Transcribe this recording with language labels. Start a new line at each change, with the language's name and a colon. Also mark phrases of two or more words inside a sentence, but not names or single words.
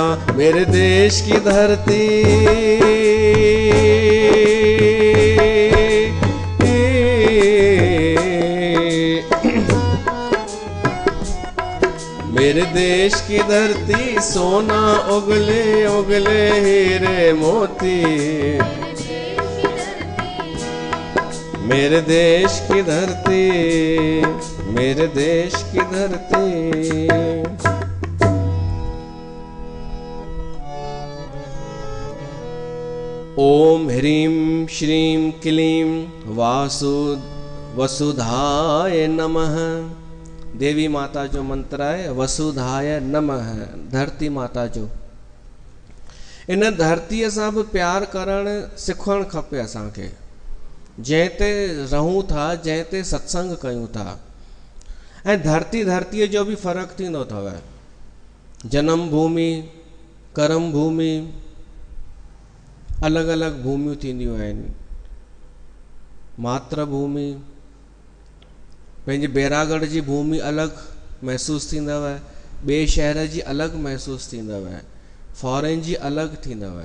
Hindi: मेरे देश की धरती, मेरे देश की धरती सोना उगले उगले हीरे मोती। मेरे देश की धरती, मेरे देश की धरती।
Sanskrit: ओम ह्रीं श्रीं क्लीं वसुधाय नमः।
Sindhi: देवी माता जो मंत्र है
Sanskrit: वसुधाय नमः,
Sindhi: धरती माता जो। इन धरतीअ सां बि प्यार करणु सिखणु खपे असांखे। जंहिं ते रहूं था, जंहिं ते सत्संग कयूं था। ऐं धरतीअ जो बि फ़र्क़ु थींदो अथव। जनम भूमि, कर्म भूमि, अलॻि अलॻि भूमियूं थींदियूं आहिनि। मातृभूमि, पंहिंजे बैरागढ़ जी भूमि अलॻि महसूसु थींदव, ॿिए शहर जी अलॻि महसूसु थींदव, फॉरेन जी अलॻि थींदव।